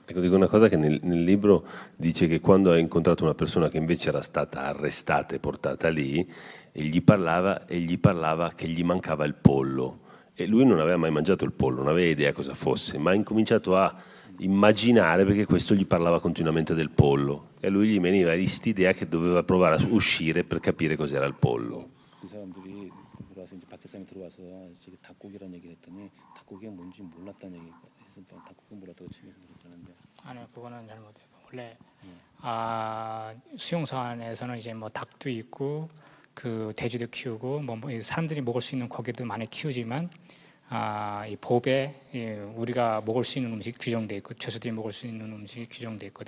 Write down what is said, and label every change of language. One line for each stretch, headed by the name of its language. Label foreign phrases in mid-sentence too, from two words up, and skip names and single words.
Italian: Ecco, dico una cosa che nel libro dice che quando ha incontrato una persona che invece era stata arrestata e portata lì, e gli parlava che gli mancava il pollo. E lui non aveva mai mangiato il pollo, non aveva idea cosa fosse, ma ha incominciato a immaginare perché questo gli parlava continuamente del pollo. E a lui gli veniva quest'idea che doveva provare a uscire per capire cos'era il pollo.
Korean: 그 사람들이 들어와서 이제 밖에 사람이 들어와서 저기 닭고기라는 얘기를 했더니 닭고기가 뭔지 몰랐다는 얘기 해서 닭고기 몰랐다고 책에서 그랬다는데. 아니요, 그거는 잘못해요. 원래 수용소 안에서는 이제 뭐 닭도 있고 그 돼지도 키우고 뭐 사람들이 먹을 수 있는 고기도 많이 키우지만 이 법에 우리가 먹을 수 있는 음식이 규정돼 있고 죄수들이 먹을 수 있는 음식이 규정돼 있거든요.